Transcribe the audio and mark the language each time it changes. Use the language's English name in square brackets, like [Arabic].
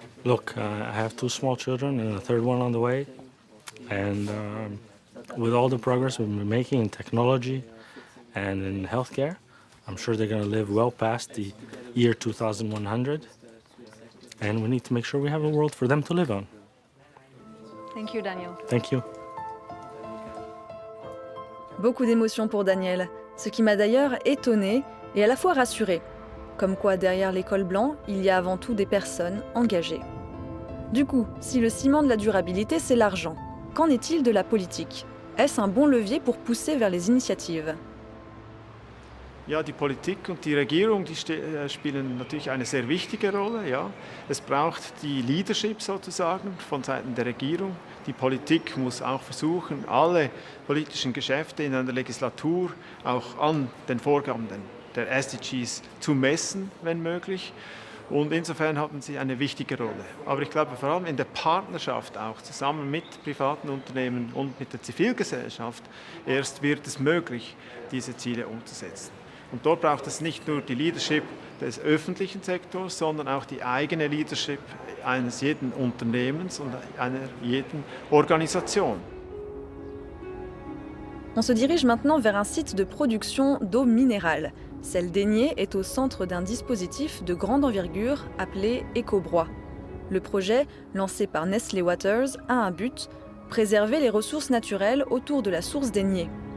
[English] Look, I have 2 small children and a third one on the way, and with all the progress we've been making in technology and in healthcare, I'm sure they're going to live well past the year 2100, and we need to make sure we have a world for them to live on. Thank you, Daniel. Thank you. [French] Beaucoup d'émotions pour Daniel, ce qui m'a d'ailleurs étonné et à la fois rassuré. Comme quoi, derrière les cols blancs, il y a avant tout des personnes engagées. Du coup, si le ciment de la durabilité, c'est l'argent, qu'en est-il de la politique? Est-ce un bon levier pour pousser vers les initiatives? [German] Ja, die Politik und die Regierung, die spielen natürlich eine sehr wichtige Rolle. Ja. Es braucht die Leadership sozusagen von Seiten der Regierung. Die Politik muss auch versuchen, alle politischen Geschäfte in einer Legislatur auch an den Vorgaben der SDGs zu messen, wenn möglich. Und insofern haben sie eine wichtige Rolle. Aber ich glaube, vor allem in der Partnerschaft auch, zusammen mit privaten Unternehmen und mit der Zivilgesellschaft, erst wird es möglich, diese Ziele umzusetzen. Und dort braucht es nicht nur die Leadership des öffentlichen Sektors, sondern auch die eigene Leadership eines jeden Unternehmens und einer jeden Organisation. [French] On se dirige maintenant vers un site de production d'eau minérale. Celle d'Aigné est au centre d'un dispositif de grande envergure appelé Ecobrois. Le projet, lancé par Nestlé Waters, a un but, préserver les ressources naturelles autour de la source d'Aigné.